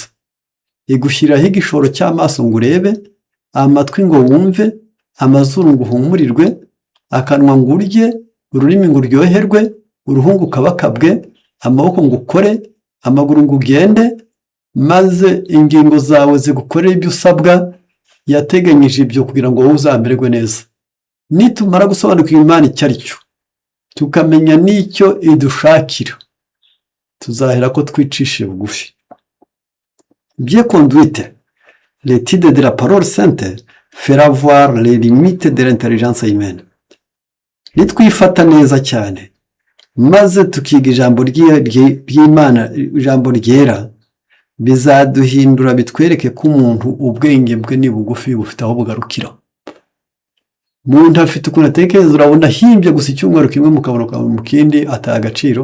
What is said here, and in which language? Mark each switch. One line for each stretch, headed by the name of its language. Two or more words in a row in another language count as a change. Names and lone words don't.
Kinyarwanda: Igushyiraho igishoro cy'amaso ngo urebe, amatwi ngo wumve, amazuru ngo uhumurirwe, akanwa ngo urye, ururimi ngo uryoherwe, uruhu ngo ukabakabwe, amaboko ngo ukore, amaguru ngo ugende, maze ingingo zawe zigukorera ibyo usabwa. Yateganyije ibyo kugira ngo wowe uzamererwe neza. Nitumara gusobanukirwa Imana icyo ari cyo, tukamenya n'icyo idushakira, tuzahera ko twicishe bugufi.
French: Bien conduite, l'étude de la parole sainte fera voir les limites de l'intelligence humaine.
Kinyarwanda: Nitwifata neza cyane maze tukiga ijambo ry'Imana, ijambo ryera, bizaduhindura bitwereke ko umuntu ubwenge bwe ni bugufi bufite aho bugarukira. Umuntu afite ukuntu atekereza, urabona ahimbye gusa icyumweru kimwe mukabona mu kindi ataha agaciro.